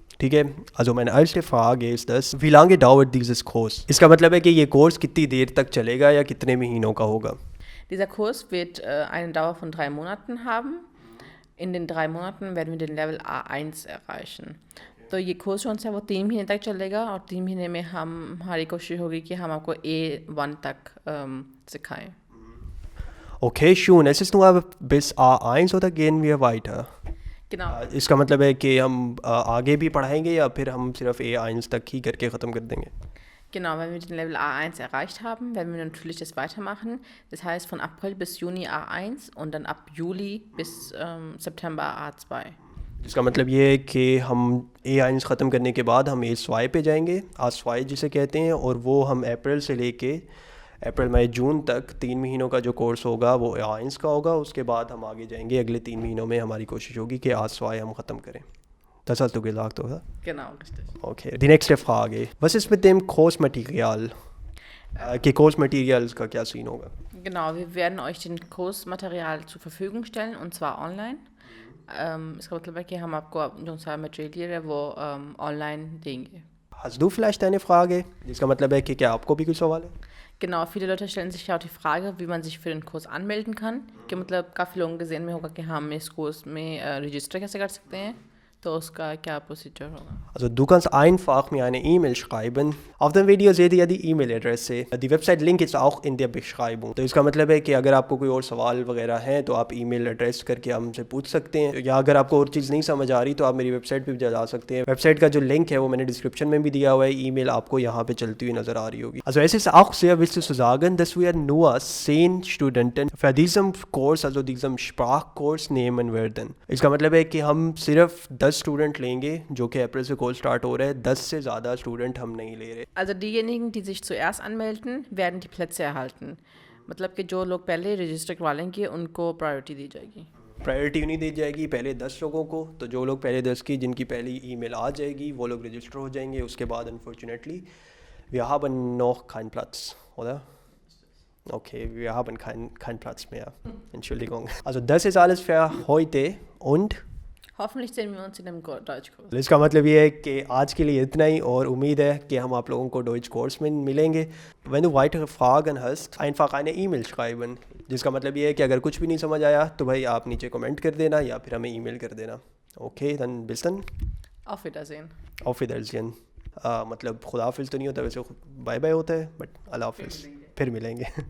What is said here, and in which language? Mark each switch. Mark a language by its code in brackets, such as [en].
[hi] ठीक है, [de] also meine erste Frage ist das, wie lange dauert dieses Kurs? [hi] इसका मतलब है कि ये कोर्स कितनी देर तक चलेगा या कितने महीनों का होगा? [de] Dieser Kurs wird eine Dauer von 3 Monaten haben. In den 3 Monaten werden wir den Level A1 erreichen. [hi] तो ये कोर्स जो है वो 3 महीने तक चलेगा और 3 महीने में हमारी कोशिश होगी कि हम आपको A1 तक सिखाएं. [de] Okay, schön. Es ist nur bis A1 oder gehen wir weiter? Genau. [hi] इसका मतलब है कि हम आगे भी पढ़ाएंगे या फिर हम सिर्फ A1 तक ही करके ख़त्म कर देंगे? [de] Genau, wenn wir den Level A1 erreicht haben, werden wir natürlich das weitermachen. Das heißt von April bis Juni A1 und dann ab Juli bis September A2. [hi] इसका मतलब ये है कि हम A1 ख़त्म करने के बाद हम A2 पे जाएंगे, A2 जिसे कहते हैं, और वो हम अप्रैल से लेके अप्रैल मई जून तक 3 महीनों का जो कोर्स होगा वो A1 का होगा. उसके बाद हम आगे जाएंगे, अगले 3 महीनों में हमारी कोशिश होगी कि A2 हम ख़त्म करें. [de] Das hast du gesagt, oder? Genau, richtig. Okay, die nächste Frage. Was ist mit dem Kursmaterial? [hi] कि Kursmaterials का क्या सीन होगा? [de] Genau, wir werden euch den Kursmaterial zur Verfügung stellen und zwar online. [hi] इसका मतलब है कि हम आपको जो सा मटेरियल है वो ऑनलाइन देंगे. [de] Hast du vielleicht eine Frage? [hi] जिसका मतलब है कि क्या आपको भी कोई सवाल है? [de] Genau, viele Leute stellen sich ja auch die Frage, wie man sich für den Kurs anmelden kann. [hi] कि मतलब काफ़ी लोगों के ज़हन में होगा कि हम इस कोर्स में रजिस्टर कैसे कर सकते हैं, तो उसका क्या प्रोसीजर होगा. [de] Also du kannst einfach mir eine E-Mail schreiben. Auf dem Video seht ihr ja die E-Mail-Adresse. Die Website-Link ist auch in der Beschreibung. [hi] तो इसका मतलब है कि अगर आपको कोई और सवाल वगैरह हैं तो आप ईमेल एड्रेस करके हमसे पूछ सकते हैं, या अगर आपको और चीज़ नहीं समझ आ रही तो आप मेरी वेबसाइट पे भी जा सकते हैं. वेबसाइट का जो लिंक है वो मैंने डिस्क्रिप्शन में भी दिया हुआ है. ईमेल आपको यहाँ पे चलती हुई नज़र आ रही होगी. [de] Also es ist auch sehr wichtig zu sagen, dass wir nur 10 Studenten für diesen Kurs, also diesem Sprachkurs nehmen werden. [hi] इसका मतलब है कि हम सिर्फ 10 स्टूडेंट लेंगे, जो कि अप्रैल से कोर्स स्टार्ट हो रहा है. 10 से ज़्यादा स्टूडेंट हम नहीं ले रहे. [de] Also diejenigen, die sich zuerst anmelden, werden die Plätze erhalten. [hi] मतलब कि जो लोग पहले रजिस्टर करवा लेंगे उनको प्रायोरिटी दी जाएगी. प्रायोरिटी नहीं दी जाएगी पहले 10 लोगों को. तो जो लोग पहले 10 की जिनकी पहली ईमेल आ जाएगी वो लोग रजिस्टर हो जाएंगे. उसके बाद [de] unfortunately wir haben noch keinen Platz, oder? Okay, wir haben keinen Platz mehr. Entschuldigung. Also das ist alles für heute und Hoffentlich sehen wir uns in dem Deutschkurs. [hi] इसका मतलब ये है कि आज के लिए इतना ही, और उम्मीद है कि हम आप लोगों को Deutsch Kurs में मिलेंगे. [de] Wenn du weitere Fragen hast, einfach eine E-Mail schreiben. [hi] जिसका मतलब ये है कि अगर कुछ भी नहीं समझ आया तो भाई आप नीचे कमेंट कर देना या फिर हमें ईमेल कर देना. [de] Okay, dann bis dann. Auf Wiedersehen. Auf Wiedersehen. [hi] मतलब खुदा हाफिज़ तो नहीं होता, वैसे बाय बाय होता है, बट अल्लाह हाफिज़. फिर मिलेंगे.